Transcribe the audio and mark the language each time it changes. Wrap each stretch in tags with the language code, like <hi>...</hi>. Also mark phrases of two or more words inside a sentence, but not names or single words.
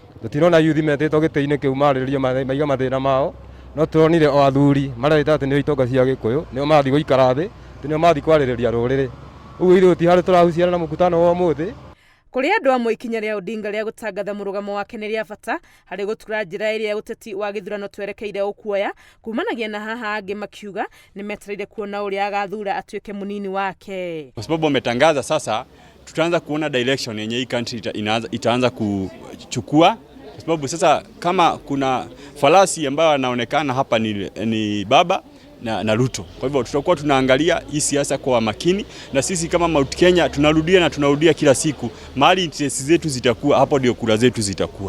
<ki>Tutirona youth metito gite-ini kiu mariririo maiga mathina mao, no turonire o athuri mareta ati ni itonga cia Gikuyu nio mathi guikara thi tinio mathi kwaririria ruriri ugu ithu tihari turahuciana na mukutano wa umuthi. Kuri andu amwe ikinya ria Odinga ria gutangatha murugamo wake ni ria bata hari gutura njira iria uteti wa githurano twerekeire ukuoya kumanagia na haha angi makiuga ni metereire kuona uria agathura atuike munini wake.</ki> <sw>Kwa sababu ametangaza sasa, tutaanza kuona direction yenye hii country itaanza kuchukua, kwa sababu sasa kama kuna falasi ambayo anaonekana hapa ni baba na Ruto. Kwa hivyo tutakuwa tunaangalia hii siasa kwa makini, na sisi kama Mount Kenya tunarudia kila siku mahali interest zetu zitakuwa, hapo ndio kura zetu zitakuwa.</sw>